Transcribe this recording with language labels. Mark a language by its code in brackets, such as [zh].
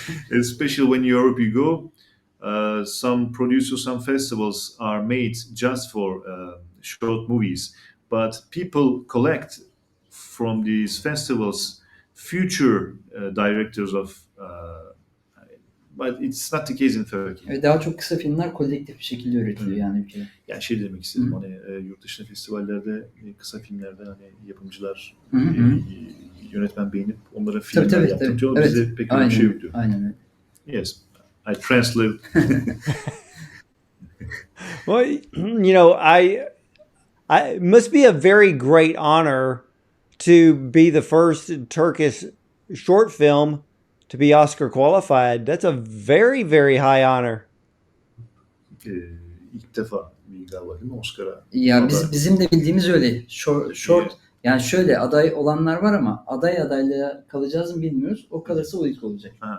[en] Especially when Europe you go, some producers, some festivals are made just for short movies. But people collect from these festivals future directors of. But it's not the case in Turkey. [tr] Evet, daha çok kısa filmler kolektif bir şekilde üretiliyor yani ülkede. Yani şey demek istedim, yurt dışında festivallerde kısa filmlerde yapımcılar yönetmen beğenip onlara filmler yaptırtıyorlar. Evet. Bize pek öyle bir şey yok diyor. Aynen öyle. [en] Yes, I translate. Well, I must be a very great honor to be the first Turkish short film to be Oscar qualified. That's a very, very high honor. [tr] İlk defa galiba değil mi Oscar'a? Ya bizim de bildiğimiz öyle. Short yani şöyle, aday olanlar var ama adaylığa kalacağız mı bilmiyoruz. O kalırsa o ilk olacak.